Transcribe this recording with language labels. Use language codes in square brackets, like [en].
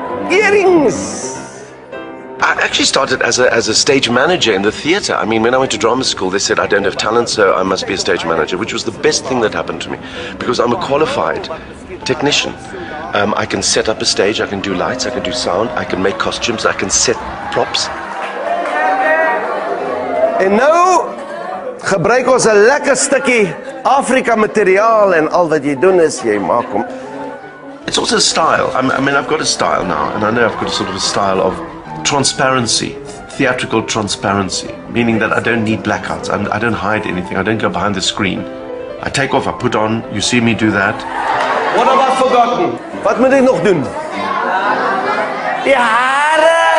[en] Earrings! I actually started as a stage manager in the theatre. I mean, when I went to drama school, they said I don't have talent, so I must be a stage manager, which was the best thing that happened to me, because I'm a qualified technician. I can set up a stage, I can do lights, I can do sound, I can make costumes, I can set props. [af] En nou gebruik ons 'n lekker stukkie Afrika materiaal en al wat jy doen is jy maak hom. [en] It's also a style. I mean, I've got a style now, and I know I've got a sort of a style of transparency, theatrical transparency, meaning that I don't need blackouts. I don't hide anything. I don't go behind the screen. I take off, I put on, you see me do that. What have I forgotten? [af] Wat moet ek nog doen? Die hare!